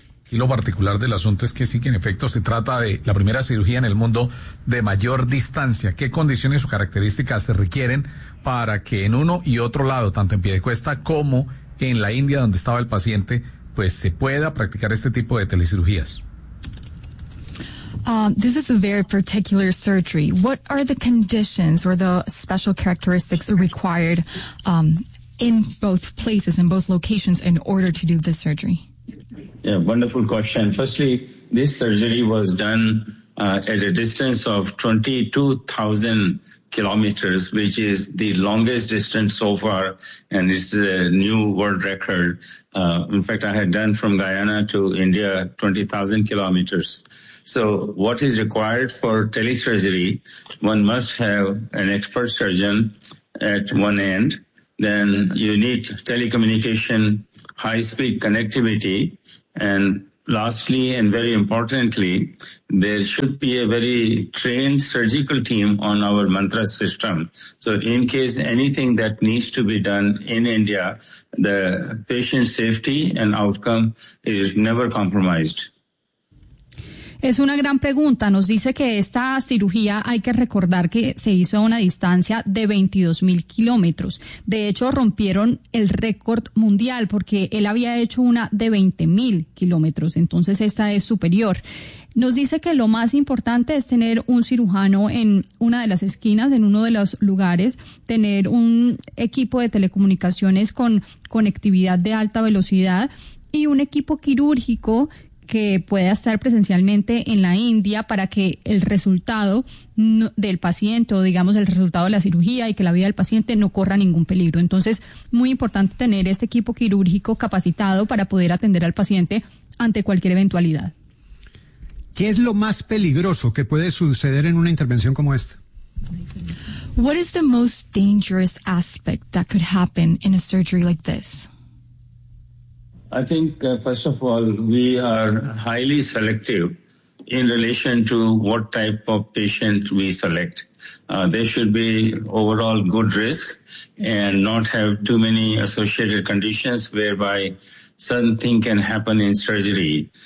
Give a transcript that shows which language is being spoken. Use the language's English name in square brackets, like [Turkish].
[Spanish] Y lo particular del asunto es que sí que en efecto se trata de la primera cirugía en el mundo de mayor distancia. ¿Qué condiciones o características se requieren para que en uno y otro lado, tanto en Piedecuesta como en la India donde estaba el paciente, pues se pueda practicar este tipo de telecirugías? [English] This is a very particular surgery. What are the conditions or the special characteristics required in both places, in both locations, in order to do this surgery? Yeah, wonderful question. Firstly, this surgery was done at a distance of 22,000 kilometers, which is the longest distance so far, and this is a new world record. In fact, I had done from Guyana to India 20,000 kilometers. So what is required for telesurgery? One must have an expert surgeon at one end. Then you need telecommunication, high-speed connectivity. And lastly, and very importantly, there should be a very trained surgical team on our Mantra system. So in case anything that needs to be done in India, the patient safety and outcome is never compromised. [Spanish] Es una gran pregunta. Nos dice que esta cirugía hay que recordar que se hizo a una distancia de 22.000 kilómetros. De hecho, rompieron el récord mundial porque él había hecho una de 20.000 kilómetros. Entonces, esta es superior. Nos dice que lo más importante es tener un cirujano en una de las esquinas, en uno de los lugares, tener un equipo de telecomunicaciones con conectividad de alta velocidad y un equipo quirúrgico que pueda estar presencialmente en la India para que el resultado del paciente o digamos el resultado de la cirugía y que la vida del paciente no corra ningún peligro. Entonces, muy importante tener este equipo quirúrgico capacitado para poder atender al paciente ante cualquier eventualidad. ¿Qué es lo más peligroso que puede suceder en una intervención como esta? [English] What is the most dangerous aspect that could happen in a surgery like this? I think, first of all, we are highly selective in relation to what type of patient we select. There should be overall good risk and not have too many associated conditions whereby something can happen in surgery.